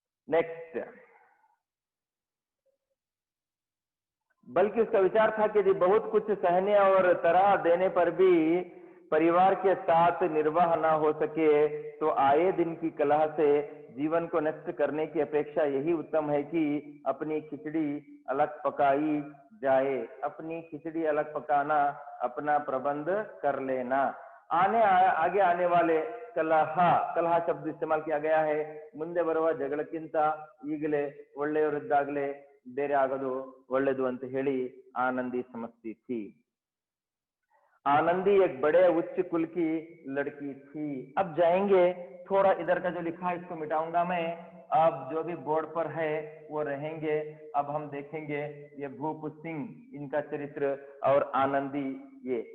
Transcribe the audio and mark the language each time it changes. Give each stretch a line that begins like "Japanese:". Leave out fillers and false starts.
Hindi: Next, बल्कि उसका विचार था कि यदि बहुत कुछ सहने और तरह देने पर भी परिवार के साथ निर्वाह न हो सके तो आए दिन की कलह से जीवन को नष्ट करने की अपेक्षा यही उत्तम है कि अपनी खिचड़ी अलग पकाई जाए। अपनी खिचड़ी अलग पकाना, अपना प्रबंध कर लेना। आगे आने वाले कलह शब्द इस्तेमाल किया गया है।
Kannada: ಮುಂದೆ ಬರುವ ಜಗಳಕ್ಕಿಂತ ಈಗಲೇ ಒಳ್ಳೆಯವರಿದ್ದಾಗಲೇ ಬೇರೆ ಆಗೋದು ಒಳ್ಳೆಯದು ಅಂತ ಹೇಳಿ
Hindi: आनंदी समझती थी। आनंदी एक बड़े उच्च कुल की लड़की थी। अब जाएंगे, थोड़ा इधर का जो लिखा है इसको मिटाऊंगा मैं, अब जो भी बोर्ड पर है वो रहेंगे। अब हम देखेंगे ये भूप सिंह, इनका चरित्र, और आनंदी ये।